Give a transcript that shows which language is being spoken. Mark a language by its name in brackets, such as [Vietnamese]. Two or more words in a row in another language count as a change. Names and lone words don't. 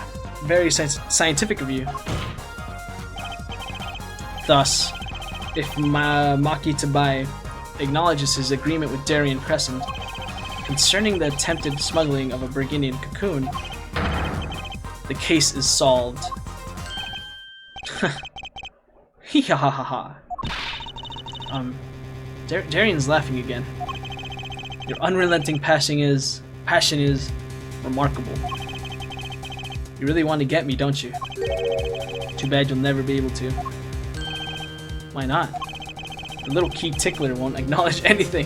[English] Very scientific of you. Thus, if Maki Tabaye acknowledges his agreement with Darien Crescent concerning the attempted smuggling of a Burgundian Cocoon, the case is solved. Hee-ha-ha-ha-ha. Darien's laughing again. Your unrelenting passion is remarkable. You really want to get me, don't you? Too bad you'll never be able to. Why not? The little key tickler won't acknowledge anything.